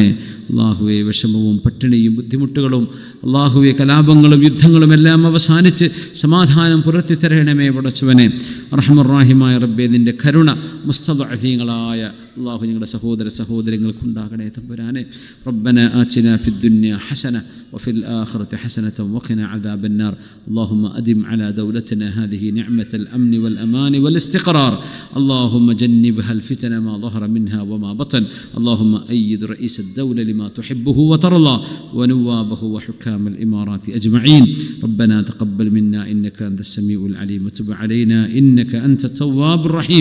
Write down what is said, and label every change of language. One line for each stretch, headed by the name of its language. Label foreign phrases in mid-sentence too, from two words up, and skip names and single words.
Malayalam: അള്ളാഹുവെ വിഷമവും പട്ടിണിയും ബുദ്ധിമുട്ടുകളും അള്ളാഹുവെ കലാപങ്ങളും യുദ്ധങ്ങളും എല്ലാം അവസാനിച്ച് സമാധാനം പുറത്തി തരണമേ പടച്ചവനെ. റഹ്മർ-റഹീമായ റബ്ബേ, നിൻ്റെ കരുണ മുസ്തദഅഫീങ്ങളായ അള്ളാഹു ഞങ്ങളുടെ സഹോദരങ്ങൾക്കുണ്ടാകണേ തമ്പുരാനെ.
Arabic: ربنا آتنا في الدنيا حسنة وفي الآخرة حسنة وقنا عذاب النار. اللهم أدم على دولتنا هذه نعمة الأمن والأمان والاستقرار. اللهم جنبها الفتن ما ظهر منها وما بطن. اللهم أيد رئيس الدولة لما تحبه وترضى ونوابه وحكام الإمارات أجمعين. ربنا تقبل منا إنك أنت السميع العليم وتب علينا إنك أنت التواب الرحيم.